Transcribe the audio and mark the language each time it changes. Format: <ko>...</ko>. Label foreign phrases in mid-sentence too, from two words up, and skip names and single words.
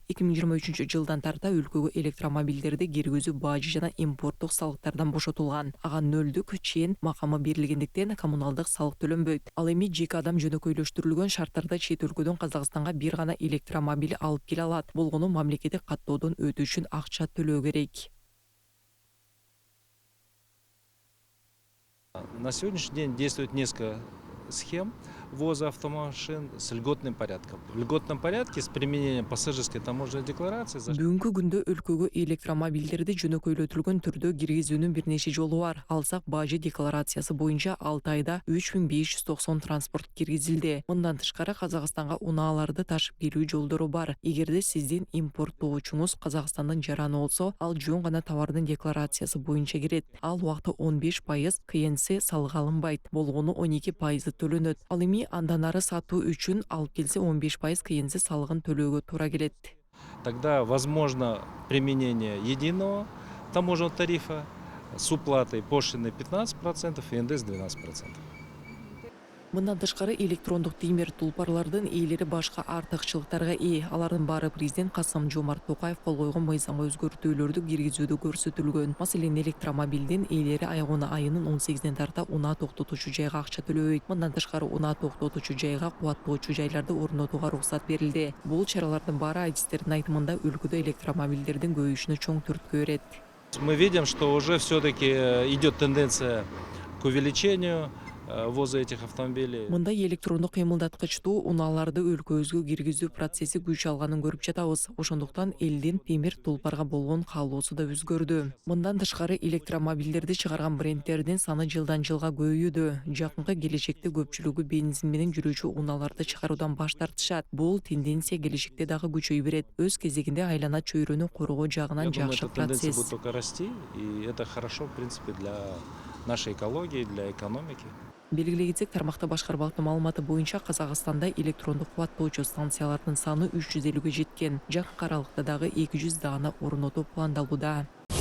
<ky>2023 жылдан тарта өлкөгө электромобилдерди киргизүү бажы жана импорттук салыктардан бошотулган. Ага нөлдүк чен макамы берилгендиктен коммуналдык салык төлөнбөйт. Ал эми жеке адам жөнөкөйлөштүрүлгөн шарттарда чет өлкөдөн Казакстанга бир гана электромобиль алып келе алат. Болгону мамлекеттик каттоодон өтүү үчүн акча төлөө керек.</ky> <ru>На сегодняшний день действует несколько схем ввоза автомашин с льготным порядком. В льготном порядке с применением пассажирской таможенной декларации.</ru> <ky>Бүгүнкү күндө өлкөгө электромобилдерди жөнөкөйлөтүлгөн түрдө киргизүүнүн бир нече жолу бар. Алсак, бажы декларациясы боюнча 6 айда 3590 транспорт киргизилди. Мындан тышкары Казакстанга унааларды ташып келүү жолдору бар. Эгерде сиздин импорттоочуңуз Казакстандын жараны болсо, ал жөн гана товардын декларациясы боюнча кирет. Ал убакта 15% КНС салыгы алынбайт. Болгону 12% төлөнөт. Ал эми андан ары сатуу үчүн алып келсе 15% КНС салыгын төлөөгө туура келет.</ky> <ru>Тогда возможно применение единого таможенного тарифа с уплатой пошлины 15% и НДС 12%.</ru> <ky>Мындан тышкары электрондук темир тулпарлардын ээлери башка артыкчылыктарга ээ. Алардын баары президент Касым-Жомарт Токаев кол койгон мыйзамга өзгөртүүлөрдү киргизүүдө көрсөтүлгөн. Маселен, электромобилдин ээлери аягына айынын 18-ден тарта унаа токтотуучу жайга акча төлөбөйт. Мындан тышкары унаа токтотуучу жайга кубаттоочу жайларды орнотууга уруксат берилди. Бул чаралардын баары адистердин айтымында өлкөдө электромобилдердин көбөйүшүнө чоң түрткү берет.</ky> <ru>Мы видим, что уже все-таки идет тенденция к увеличению ввоза этих автомобилей.</ru> <ky>Мындай электрондук кыймылдаткычтуу унааларды өлкөбүзгө киргизүү процесси күч алганын көрүп жатабыз. Ошондуктан элдин темир тулпарга болгон каалоосу да өзгөрдү. Мындан тышкары электромобилдерди чыгарган брендтердин саны жылдан жылга көбөйүүдө. Жакынкы келечекте көпчүлүгү бензин менен жүрүүчү унааларды чыгаруудан баш тартышат. Бул тенденция келечекте дагы күчөй берет. Өз кезегинде айлана чөйрөнү коргоо жагынан жакшы процесс.</ky> <ru>Тенденция будет только расти, и это хорошо, в принципе, для нашей экологии, для экономики.</ru> <ky>Белгилей кетсек, тармакта башкармалыктын маалыматы боюнча Казакстанда электрондук кубаттоочу станциялардын саны 350-ге жеткен. Жакынкы аралыкта дагы 200 даана орнотуу пландалууда.</ky>